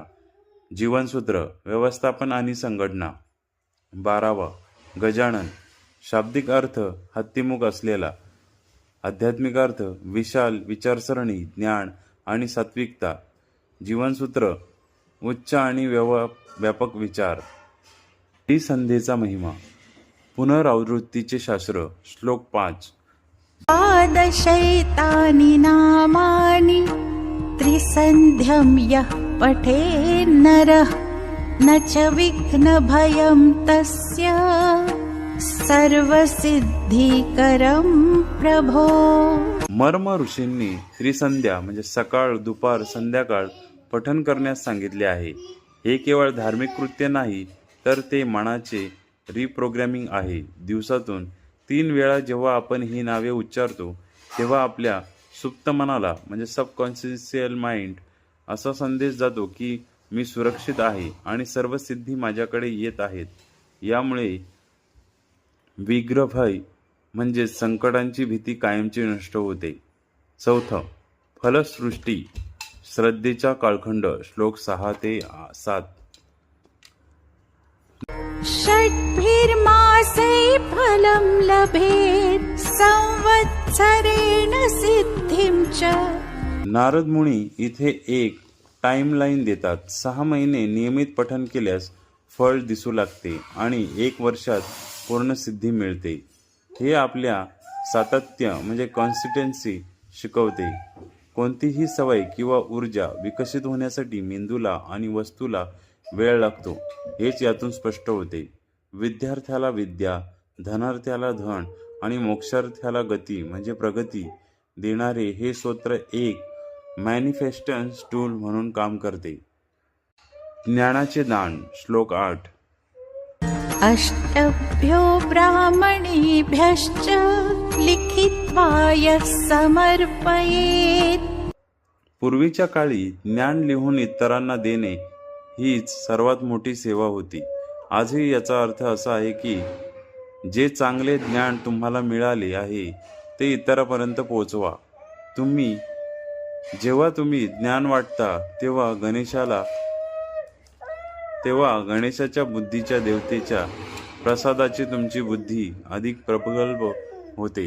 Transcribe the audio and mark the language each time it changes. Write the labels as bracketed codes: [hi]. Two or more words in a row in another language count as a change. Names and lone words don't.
[mr] जीवनसूत्र व्यवस्थापन आणि संघटना। बारावा, गजानन। शाब्दिक अर्थ हत्तीमुख असलेला। आध्यात्मिक अर्थ विशाल विचारसरणी, ज्ञान आणि सात्विकता। जीवनसूत्र उच्च आणि व्यापक विचार। त्रिसंध्येचा महिमा, पुनरावृत्तीचे शास्त्र। श्लोक 5। [sa] द्वादशैतानि नामानि त्रिसन्ध्यं यः पठेन्नरः न च विघ्नभयं तस्य सर्वसिद्धिकरं प्रभो। [mr] मर्म ऋषींनी त्रिसंध्या म्हणजे सकाळ, दुपार, संध्याकाळ पठण करण्यास सांगितले आहे. हे केवळ धार्मिक कृत्य नाही, तर ते मनाचे रिप्रोग्रॅमिंग आहे. दिवसातून 3 वेळा जेव्हा आपण ही नावे उच्चारतो, तेव्हा आपल्या सुप्त मनाला म्हणजे [en] subconscious mind [mr] असा संदेश जातो की मी सुरक्षित आहे आणि सर्व सिद्धी माझ्याकडे येत आहेत. यामुळे विग्रहभय म्हणजे संकटांची भीती कायमची नष्ट होते. चौथं, फलसृष्टी श्रद्धेचा कालखंड श्लोक 6 ते 7. [sa] षड्भिर्मासै फलं लभेत् संवत्सरेण सिद्धिं च. [mr] नारद मुनी इथे एक टाइमलाईन देतात. 6 महिने नियमित पठन केल्यास फळ दिसू लागते आणि 1 वर्षात पूर्ण सिद्धी मिळते. हे आपल्या सातत्य म्हणजे कॉन्सिस्टन्सी शिकवते. कोणतीही सवय किंवा ऊर्जा विकसित होण्यासाठी मेंदूला आणि वस्तूला वेळ लागतो, हेच यातून स्पष्ट होते. विद्यार्थ्याला विद्या, धनार्थ्याला धन आणि मोक्षार्थ्याला गती म्हणजे प्रगती देणारे हे स्तोत्र एक [en] manifestation tool [mr] म्हणून काम करते. ज्ञानाचे दान श्लोक 8. [sa] अष्टभ्यो ब्राह्मणेभ्यश्च लिखित्वा यः समर्पयेत्. [mr] पूर्वीच्या काळी ज्ञान लिहून इतरांना देणे हीच सर्वात मोठी सेवा होती. आजही याचा अर्थ असा आहे की जे चांगले ज्ञान तुम्हाला मिळाले आहे ते इतरांपर्यंत पोहोचवा. जेव्हा तुम्ही ज्ञान वाटता तेव्हा गणेशाच्या बुद्धीच्या देवतेच्या प्रसादाची तुमची बुद्धी अधिक प्रगल्भ होते.